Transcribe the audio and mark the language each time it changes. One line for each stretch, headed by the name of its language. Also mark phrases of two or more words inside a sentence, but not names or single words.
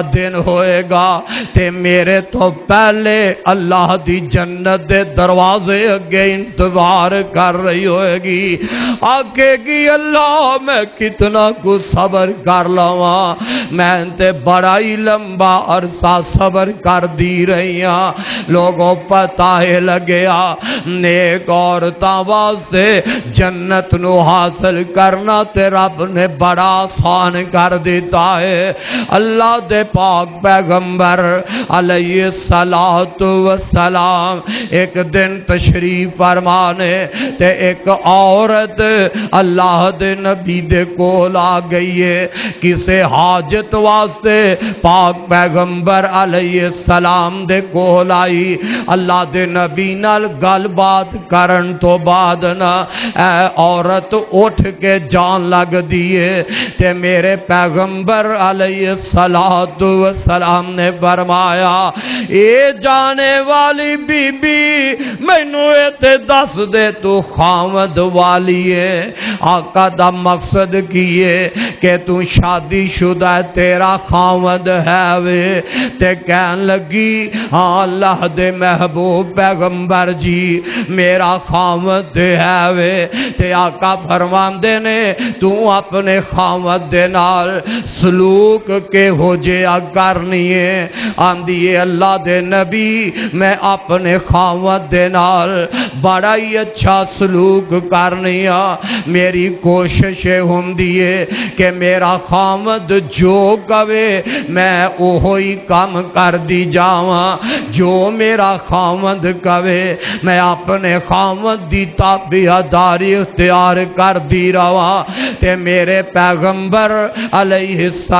Punjabi: دن ہوئے گا تے میرے تو پہلے اللہ دی جنت دے دروازے اگے انتظار کر رہی ہوئے گی، آگے گی اللہ میں کتنا کو صبر کر لواں، میں تے بڑا ہی لمبا عرصہ صبر کر دی رہی ہاں، لوگوں پتہ ہے لگیا نیک عورتاں واسطے جنت نو حاصل کرنا تے رب نے بڑا آسان کر دیتا ہے۔ اللہ دے پاک پیغمبر علیہ السلام ایک دن تشریف فرمانے تے ایک عورت اللہ دے نبی دے کول آ گئی ہے کسے حاجت واسطے، پاک پیغمبر علیہ السلام دے کول آئی، اللہ دے نبی نال گل بات کرن تو بعد نا اے عورت اٹھ کے جان لگ دیئے تے میرے پیغمبر علیہ السلام نے فرمایا اے جانے والی بی بی مینوں تے دس دے تو خامد والی ہے، آقا دا مقصد کیے کہ تو شادی شدہ تیرا خامد ہے وے تے کہن لگی ہاں اللہ دے محبوب پیغمبر جی میرا خامد ہے وے تے آقا فرماندے نے تو اپنے خامد دے نال سلوک کے ہو جیا کرنی ہے، آندھی اللہ دے نبی میں اپنے خامد دے نال بڑا ہی اچھا سلوک کرنی ہے، میری کوشش ہوندی ہے کہ میرا خامد جو کہے میں اوہی کام کر دی جاواں، جو میرا خامد کہے میں اپنے خامد دی تابعداری اختیار کر دی رواں تے میرے پیغمبر علیہ